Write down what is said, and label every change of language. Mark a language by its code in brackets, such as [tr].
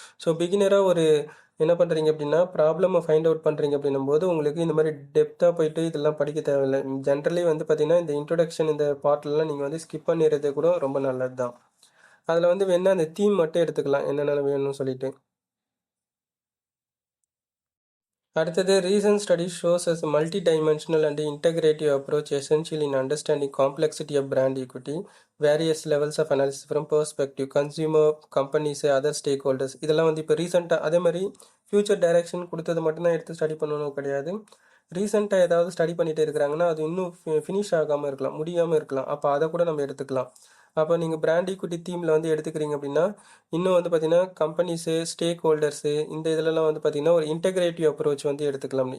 [ta] So பிகினராக ஒரு என்ன பண்ணுறீங்க அப்படின்னா ப்ராப்ளமை ஃபைண்ட் அவுட் பண்ணுறீங்க அப்படின்னும் போது உங்களுக்கு இந்த மாதிரி டெப்த்தாக போயிட்டு இதெல்லாம் படிக்க தேவையில்லை. ஜென்ரலி வந்து பார்த்தீங்கன்னா இந்த இன்ட்ரொடக்ஷன் இந்த பார்ட்லலாம் நீங்கள் வந்து ஸ்கிப் பண்ணிடுறது கூட ரொம்ப நல்லது தான். அதில் வந்து வேணால் அந்த தீம் மட்டும் எடுத்துக்கலாம் என்னென்ன வேணும்னு சொல்லிட்டு. [en] அடுத்தது recent studies shows as a multi-dimensional and integrative approach essential in understanding complexity of brand equity, various levels of analysis from perspective, consumer, companies, other stakeholders. [ta] இதெல்லாம் வந்து இப்போ ரீசெண்டாக அதே மாதிரி ஃபியூச்சர் டைரக்ஷன் கொடுத்தது மட்டும்தான் எடுத்து ஸ்டடி பண்ணணும் கிடையாது. ரீசெண்டாக ஏதாவது ஸ்டடி பண்ணிட்டு இருக்கிறாங்கன்னா அது இன்னும் ஃபினிஷ் ஆகாமல் இருக்கலாம், முடியாமல் இருக்கலாம். அப்போ அதை கூட நம்ம எடுத்துக்கலாம். அப்போ நீங்கள் பிராண்ட் ஈக்விட்டி தீமில் வந்து எடுத்துக்கிறீங்க அப்படின்னா இன்னும் வந்து பார்த்தீங்கன்னா கம்பெனிஸு, ஸ்டேக் ஹோல்டர்ஸு இந்த இதிலலாம் வந்து பார்த்தீங்கன்னா ஒரு இன்டெகிரேட்டிவ் அப்ரோச் வந்து எடுத்துக்கலாம்.